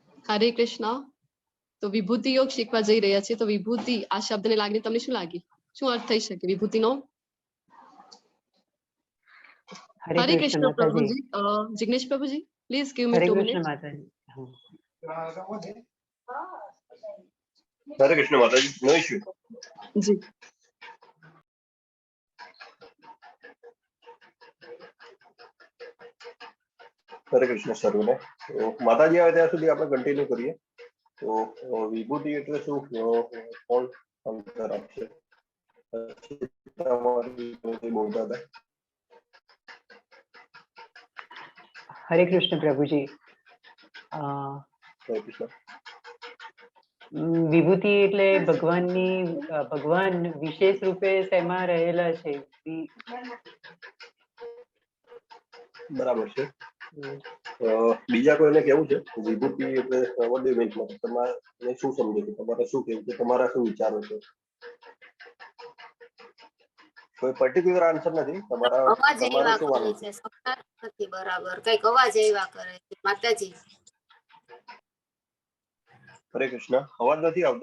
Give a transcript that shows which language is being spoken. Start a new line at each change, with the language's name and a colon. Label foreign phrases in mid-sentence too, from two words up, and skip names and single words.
Gujarati: હરે કૃષ્ણ. તો વિભૂતિ યોગ શીખવા જઈ રહ્યા છે. તો વિભૂતિ આ શબ્દને લાગીને તમને શું લાગી? શું અર્થ થઈ શકે વિભૂતિનો? હરે કૃષ્ણ પ્રભુજી. જિગ્નેશ પ્રભુજી,
English: please give me 2 minutes.
Hindi: हरे कृष्ण माताजी,
English: no issue
Hindi: जी.
Gujarati: હરે કૃષ્ણ સર્વને. તો માતાજી આવે ત્યાં સુધી આપણે કન્ટિન્યુ કરીએ. તો વિભૂતિ એટલે શું, કોણ અંતર આપશે? બોલતા હતા.
Hindi: हरे कृष्ण प्रभुजी. हरे कृष्ण.
Gujarati: વિભૂતિ એટલે ભગવાન વિશેષ રૂપે શેમાં રહેલા છે? બરાબર છે. બીજા કોઈને કેવું છે વિભૂતિ એટલે
English: what do you mean?
Gujarati: તમારે શું સમજો છો? તમારે શું કેવું છે? તમારા શું વિચારો છે? કોઈ
English: particular answer
Gujarati: નથી. તમારા તમારે શું માનવું છે? નથી બરાબર, કઈક અવાજ આવ્યા કરે છે માતાજી. હરે કૃષ્ણ. અવાજ નથી આવતો?